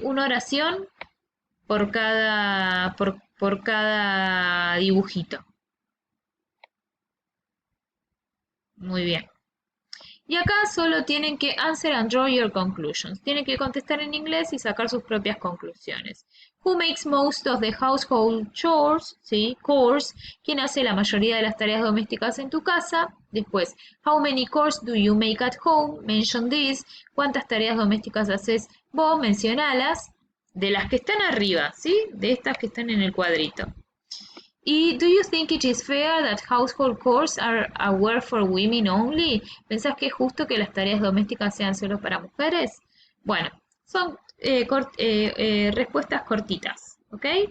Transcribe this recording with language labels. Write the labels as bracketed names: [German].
[Spanish] Una oración por cada dibujito. Muy bien. Y acá solo tienen que [English] answer and draw your conclusions. [Spanish] Tienen que contestar en inglés y sacar sus propias conclusiones. [English] Who makes most of the household chores? [Spanish] ¿Sí? Chores. ¿Quién hace la mayoría de las tareas domésticas en tu casa? Después, [English] how many chores do you make at home? Mention this. [Spanish] ¿Cuántas tareas domésticas haces vos? Mencionalas. De las que están arriba, ¿sí? De estas que están en el cuadrito. [English] ¿Y do you think it is fair that household chores are a work for women only? [Spanish] ¿Pensás que es justo que las tareas domésticas sean solo para mujeres? Bueno, son respuestas cortitas, ¿ok?